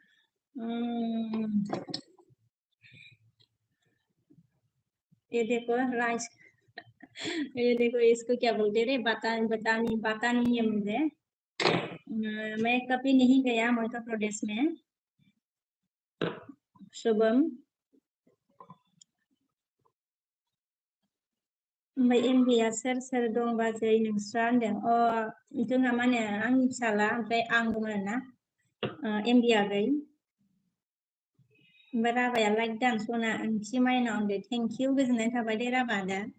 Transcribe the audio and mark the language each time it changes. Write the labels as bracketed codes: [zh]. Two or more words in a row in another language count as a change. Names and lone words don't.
[hi] ये देखो राइस ये देखो इसको क्या बोलते रे बता नहीं है मुझे मैं कभी नहीं गया मध्य प्रदेश में [brx] शुभम ओमफ्राय एमबिया सोर दं बाजै नोंस्रा होनदों जोंहा माने आंनि फिसाला ओमफ्राय आं दं आरोना एमबिया आगै ओमफ्राय राबाया लाइक दान सना ओंथि माइनाव होनदो [en] thank you [brx] गोजोननाय थाबाय दे राबा दा